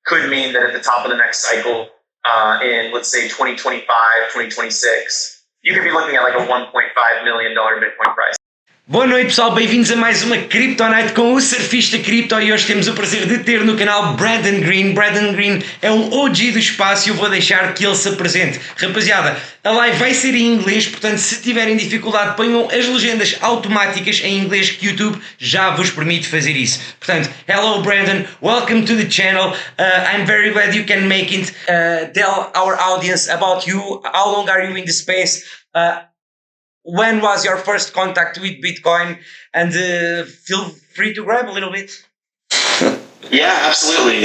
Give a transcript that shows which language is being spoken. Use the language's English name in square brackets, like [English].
[English] could mean that at the top of the next cycle, in let's say 2025, 2026, you could be looking at like a $1.5 million Bitcoin price. [Portuguese] Boa noite, pessoal, bem-vindos a mais uma Crypto Night com o Surfista Crypto e hoje temos o prazer de ter no canal Brandon Green. Brandon Green é um OG do espaço e eu vou deixar que ele se apresente. Rapaziada, a live vai ser em inglês, portanto se tiverem dificuldade ponham as legendas automáticas em inglês que o YouTube já vos permite fazer isso. [English] Portanto, hello Brandon, welcome to the channel. I'm very glad you can make it. Tell our audience about you. How long are you in the space? When was your first contact with Bitcoin? And feel free to grab a little bit. Yeah, absolutely.